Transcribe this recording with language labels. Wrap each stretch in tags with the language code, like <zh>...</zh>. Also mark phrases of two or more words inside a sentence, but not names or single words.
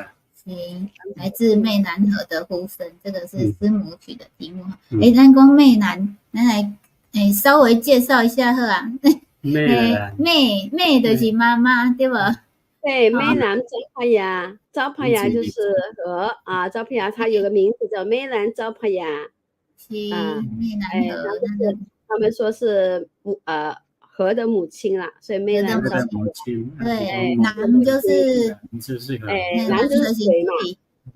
<zh>來自湄南河的呼聲，這個是師母取的題目哈。咱講湄南，咱來稍微介紹一下好啊。湄就是媽媽，對吧？對，湄南招帕亞就是河啊，招帕亞它有個名字叫湄南招帕亞，是湄南河。他們說是河的母親啦，所以湄南招母親。對，南就是河，南就是水嘛。</zh>